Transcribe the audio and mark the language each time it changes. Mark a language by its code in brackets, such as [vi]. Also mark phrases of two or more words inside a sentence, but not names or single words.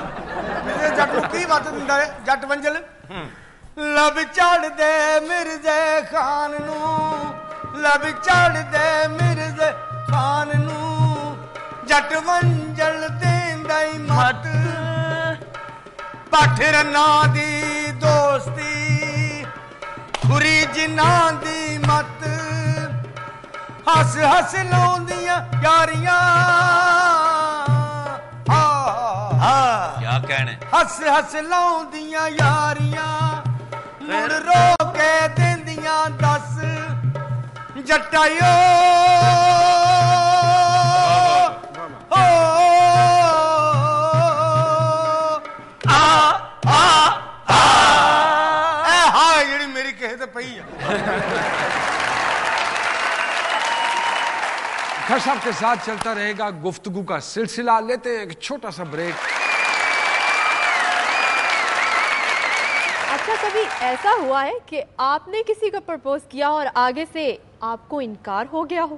[pa] ਮਿਰਜ਼ੇ ਜੱਟ ਨੂੰ ਕੀ ਬਾਤ ਦਿੰਦਾ ਹੈ ਜੱਟ ਵੰਝਲ, ਲਬ ਚੜ੍ਹ ਦੇ ਮਿਰਜ਼ੇ ਖ਼ਾਨ ਨੂੰ, ਲਬ ਚੜ੍ਹ ਦੇ ਮਿਰਜ਼ੇ ਖ਼ਾਨ ਨੂੰ, ਜੱਟ ਵੰਝਲ ਦੇਂਦਾ ਹੀ ਮੱਤ, ਪਠ ਰੰਨਾਂ ਦੀ ਦੋਸਤੀ ਖੁਰੀ ਜਿੰਨ੍ਹਾਂ ਦੀ ਮੱਤ, ਹੱਸ ਹੱਸ ਲਾਉਂਦੀਆਂ ਯਾਰੀਆਂ [hi] क्या कहने [pa] ਹੱਸ ਹੱਸ ਲਾਉਂਦੀਆਂ ਯਾਰੀਆਂ ਮੁੜ ਰੋ ਕੇ ਦੇਂਦੀਆਂ ਦੱਸ ਜਟਾਇਓ ਜਿਹੜੀ ਮੇਰੀ ਕਿਸੇ ਤੇ ਪਈ ਆ [hi] खर साहब के साथ चलता रहेगा गुफ्तगू का सिलसिला। लेते हैं एक छोटा सा ब्रेक। अच्छा, कभी ऐसा हुआ है कि आपने किसी को प्रपोज किया और आगे से आपको इनकार हो गया हो?